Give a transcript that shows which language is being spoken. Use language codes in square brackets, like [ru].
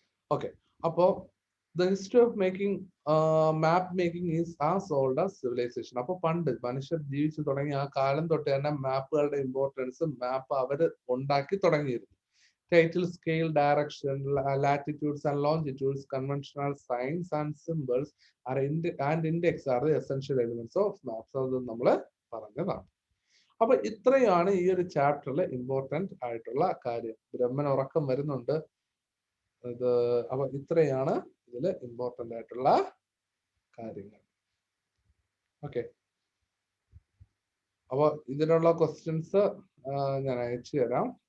[en] okay, [ml] അപ്പോ [en] the history of making map making is as old as civilization. [ml] അപ്പൊ പണ്ട് മനുഷ്യർ ജീവിച്ചു തുടങ്ങിയ ആ കാലം തൊട്ട് തന്നെ മാപ്പുകളുടെ ഇമ്പോർട്ടൻസ് മാപ്പ് അവര് ഉണ്ടാക്കി തുടങ്ങിയിരുന്നു. [en] Title, scale, direction, latitudes and longitudes, conventional signs and symbols and index are the essential elements of maps. [ml] അത് നമ്മൾ പറഞ്ഞതാണ്. അപ്പൊ ഇത്രയാണ് ഈ ഒരു ചാപ്റ്ററിൽ ഇമ്പോർട്ടന്റ് ആയിട്ടുള്ള കാര്യം. ബ്രഹ്മൻ ഉറക്കം വരുന്നുണ്ട്. അപ്പൊ ഇത്രയാണ് ഇതിൽ ഇമ്പോർട്ടന്റ് ആയിട്ടുള്ള കാര്യങ്ങൾ. ഓക്കെ, അപ്പൊ ഇതിനുള്ള ക്വസ്റ്റ്യൻസ് ഞാൻ അയച്ചു തരാം.